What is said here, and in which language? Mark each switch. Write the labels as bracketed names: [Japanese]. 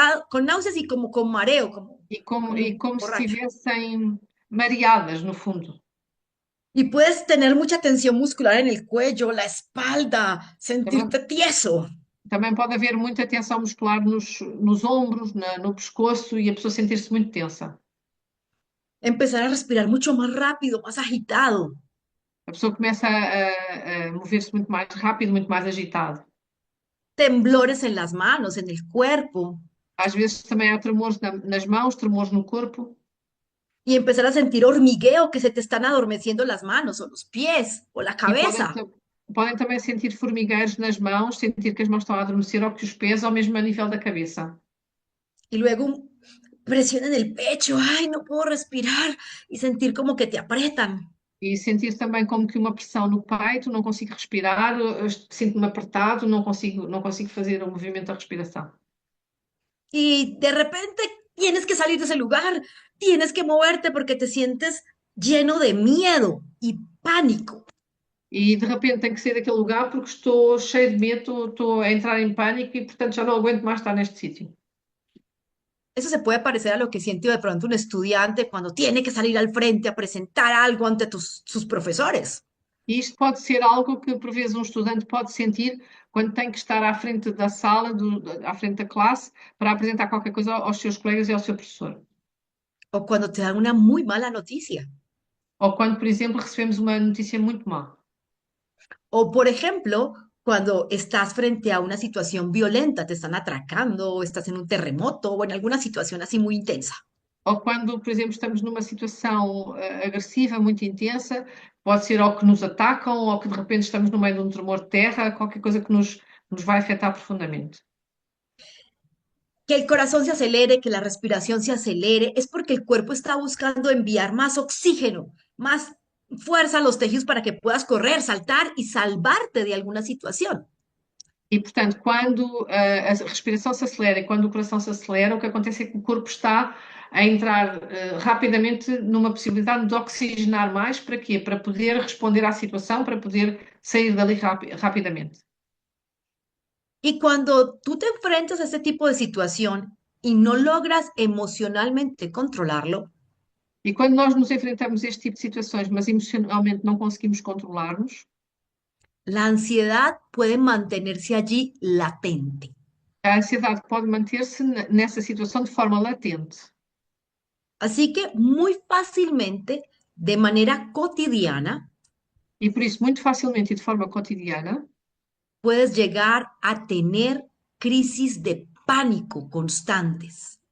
[Spanish] Con náuseas y como con mareo, como [Portuguese] E como se [Spanish] borracho. [Portuguese] estivessem mareadas, no fundo. [Spanish] Y puedes tener mucha tensión muscular en el cuello, la espalda, [Portuguese] Também, [Spanish] sentirte tieso. [Portuguese] também pode haver muita tensão muscular nos ombros, no pescoço e a pessoa sentir-se muito tensa. [Spanish] Empezar a respirar mucho más rápido, más agitado. [Portuguese] A pessoa começa a mover-se muito mais rápido, muito mais agitado. [Spanish] Temblores en las manos, en el cuerpo. [Portuguese] Às vezes também há tremores nas mãos, tremores no corpo. [Spanish] Y empezar a sentir hormigueo, que se te están adormeciendo las manos o los pies o la [Portuguese] E [Spanish] cabeza. [Portuguese] podem também sentir formigueiros nas mãos, sentir que as mãos estão a adormecer ou que os pés, ou mesmo a nível da cabeça. [Spanish] Y luego presión en el pecho, ay, no puedo respirar. Y sentir como que te aprietan. [Portuguese] E sentir também como que uma pressão no peito, não consigo respirar, sinto-me apertado, não consigo fazer o movimento da respiração. [Spanish] Y de repente tienes que salir de ese lugar, tienes que moverte porque te sientes lleno de miedo y pánico. [Portuguese] E de repente tenho que sair daquele lugar porque estou cheio de medo, estou a entrar em pânico e portanto já não aguento mais estar neste sítio. [Spanish] Eso se puede parecer a lo que siente de pronto un estudiante cuando tiene que salir al frente a presentar algo ante sus profesores. [Portuguese] E isto pode ser algo que, por vezes, um estudante pode sentir quando tem que estar à frente da sala, à frente da classe, para apresentar qualquer coisa aos seus colegas e ao seu professor. [Spanish] O cuando te dan una muy mala noticia. [Portuguese] Ou quando, por exemplo, recebemos uma notícia muito má. [Spanish] O por ejemplo, cuando estás frente a una situación violenta, te están atracando, o estás en un terremoto o en alguna situación así muy intensa. [Portuguese] Ou quando, por exemplo, estamos numa situação agressiva, muito intensa, pode ser ou que nos atacam, ou que de repente estamos no meio de um tremor de terra, qualquer coisa que nos vai afetar profundamente. [Spanish] Que el corazón se acelere, que la respiración se acelere, es porque el cuerpo está buscando enviar más oxígeno, más fuerza a los tejidos para que puedas correr, saltar y salvarte de alguna situación. [Portuguese] E, portanto, quando a respiração se acelera e quando o coração se acelera, o que acontece é que o corpo está a entrar rapidamente numa possibilidade de oxigenar mais. Para quê? Para poder responder à situação, para poder sair dali rapidamente. [Spanish] Y cuando tú te enfrentas a este tipo de situación y no logras emocionalmente controlarlo, [Portuguese] E quando nós nos enfrentamos a este tipo de situações, mas emocionalmente não conseguimos controlar-nos, [Spanish] la ansiedad puede mantenerse allí latente. [Portuguese] a ansiedade pode manter-se nessa situação de forma latente. [Spanish] Así que muy fácilmente, de manera cotidiana, [Portuguese] E por isso, muito facilmente e de forma cotidiana, [Spanish] puedes llegar a tener crisis de pánico constantes.